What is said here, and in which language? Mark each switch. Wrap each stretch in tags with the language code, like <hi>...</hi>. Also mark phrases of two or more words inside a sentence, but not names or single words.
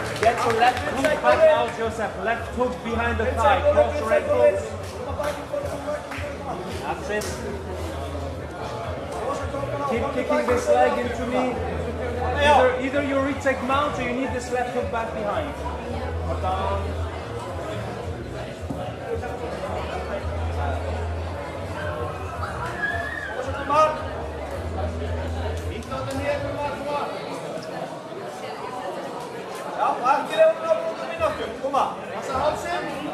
<en>Get your left hook back out, Joseph. Left hook behind the thigh. Cross your ankles. That's it. Keep kicking this leg into me. Either you retake mount or you need this left hook back behind. Or down.</en> <is>Já, markið er á mínútu, koma. Passa hálsinn.</is>